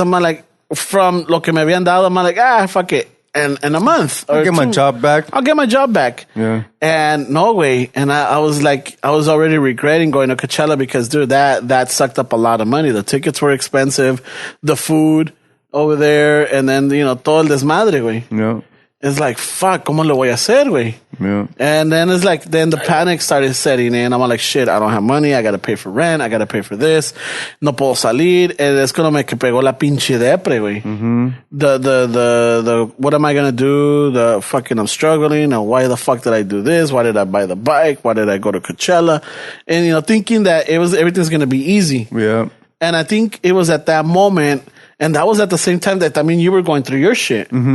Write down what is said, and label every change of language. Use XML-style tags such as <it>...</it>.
<en>I'm like, from lo que me habían dado, I'm like, fuck it, and in a month I'll get my job back. Yeah. And no way. And I was like, I was already regretting going to Coachella because, dude, that sucked up a lot of money. The tickets were expensive, the food over there, and then todo el desmadre, güey. Yeah.</en> <es>It's like, fuck, ¿cómo lo voy a hacer, güey?</es> <en>Yeah. And then it's like, then the panic started setting in. I'm like, shit, I don't have money. I got to pay for rent. I got to pay for this.</en> <es>No puedo salir. And es cuando me pegó la pinche depre, güey.</es> <en>The what am I going to do? The fucking, I'm struggling. And why the fuck did I do this? Why did I buy the bike? Why did I go to Coachella? And, thinking that everything's going to be easy. Yeah. And I think it was at that moment, and that was at the same time that, you were going through your shit.</en>